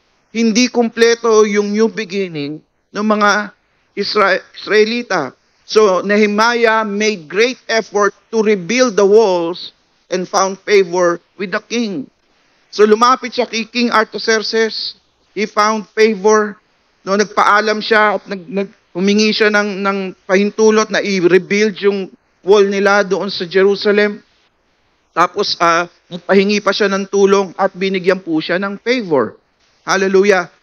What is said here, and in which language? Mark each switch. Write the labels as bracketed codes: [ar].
[tl] Hindi kumpleto yung new beginning ng mga Israelita. [en] So Nehemiah made great effort to rebuild the walls and found favor with the king. So [tl] lumapit siya kay [en] King Artaxerxes. He found favor. [tl] No, nagpaalam siya at humingi siya ng pahintulot na i-rebuild yung wall nila doon sa Jerusalem. Tapos nagpahingi pa siya ng tulong at binigyan po siya ng favor. Hallelujah.